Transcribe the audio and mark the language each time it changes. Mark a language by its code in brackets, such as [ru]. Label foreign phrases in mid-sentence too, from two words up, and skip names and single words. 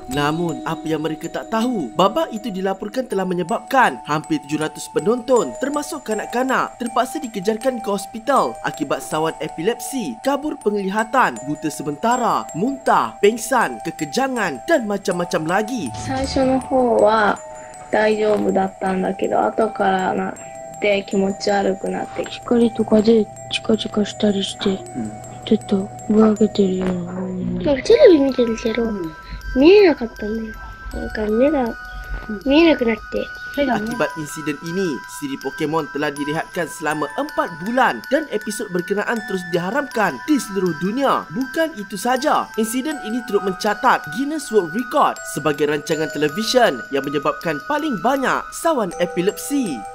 [ms] Namun, apa yang mereka tak tahu, babak itu dilaporkan telah menyebabkan hampir 700 penonton termasuk kanak-kanak terpaksa dikejarkan ke hospital akibat sawan epilepsi, kabur penglihatan, buta sementara, muntah, pengsan, kekejangan dan macam-macam lagi. [ja] 最初の方は大丈夫だったんだけど、後からなって気持ち悪くなって、光とかでチカチカしたりして、ちょっとぼやけてるような。なんかテレビ見てるけど、見えなかったんだよ。なんか目が見えなくなって。 [ms] Akibat insiden ini, siri Pokemon telah direhatkan selama 4 bulan dan episod berkenaan terus diharamkan di seluruh dunia. Bukan itu saja, insiden ini turut mencatat Guinness World Record sebagai rancangan televisyen yang menyebabkan paling banyak sawan epilepsi.